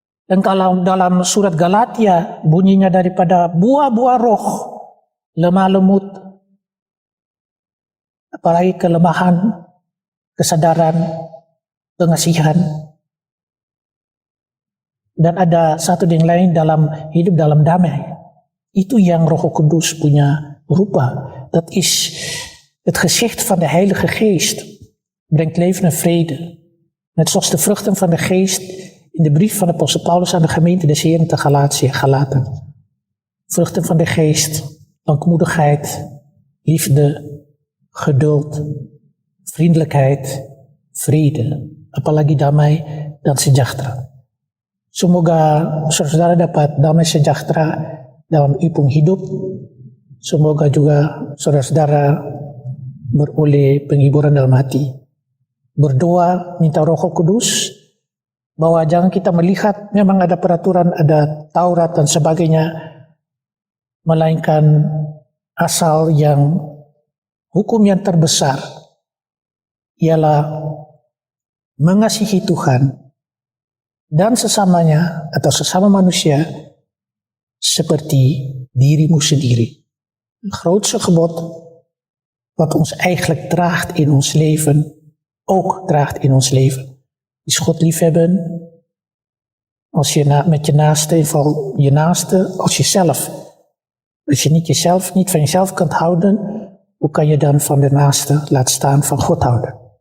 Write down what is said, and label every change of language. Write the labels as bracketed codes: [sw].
[id] Dan kalau dalam surat Galatia bunyinya daripada buah-buah roh, lemah lembut, apalagi kelemahan, kesadaran, pengasihan. Dan ada satu yang lain dalam hidup dalam damai. Itu yang Roh Kudus punya rupa. [nl] Dat is het gezicht van de Heilige Geest. Brengt leven en vrede. Net zoals de vruchten van de Geest in de brief van de apostel Paulus aan de gemeente des Heren te Galaten. Vruchten van de Geest, langmoedigheid, liefde, geduld, vriendelijkheid, vrede, [id] apalagi damai dan sejahtera. Semoga saudara dapat damai sejahtera dalam ipung hidup. Semoga juga saudara-saudara beroleh penghiburan dalam hati. Berdoa, minta Roh Kudus, bahwa jangan kita melihat memang ada peraturan, ada Taurat dan sebagainya, melainkan asal yang hukum yang terbesar ialah mengasihi Tuhan dan sesamanya atau sesama manusia seperti dirimu sendiri. [nl] Het grootste gebod wat ons eigenlijk draagt in ons leven, ook draagt in ons leven, is God liefhebben als je met je naaste, in geval je naaste als jezelf. Als je niet van jezelf kunt houden, hoe kan je dan van de naaste, laat staan van God houden?